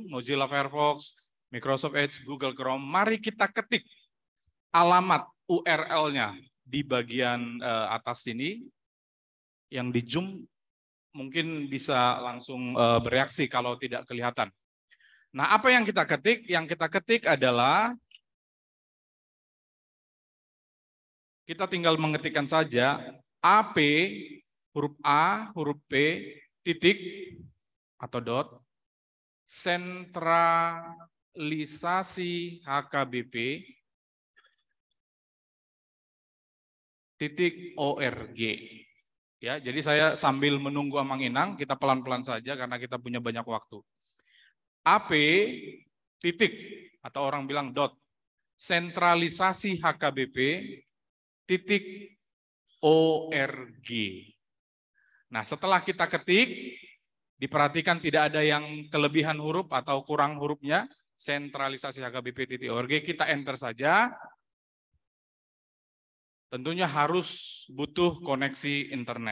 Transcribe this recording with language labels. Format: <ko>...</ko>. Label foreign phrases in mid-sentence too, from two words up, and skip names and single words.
<id>Mozilla Firefox, Microsoft Edge, Google Chrome, mari kita ketik alamat URL-nya di bagian atas sini, yang di zoom mungkin bisa langsung bereaksi kalau tidak kelihatan. Nah, apa yang kita ketik? Yang kita ketik adalah, kita tinggal mengetikkan saja AP, huruf A, huruf P, titik atau dot, sentralisasi HKBP .org. Ya, jadi saya sambil menunggu</id> <bbc>Amang Inang,</bbc> <id>kita pelan-pelan saja karena kita punya banyak waktu. AP titik atau orang bilang dot, sentralisasi HKBP .org. Nah, setelah kita ketik, diperhatikan tidak ada yang kelebihan huruf atau kurang hurufnya, sentralisasi HKBP.org, kita enter saja. Tentunya harus butuh koneksi internet.</id>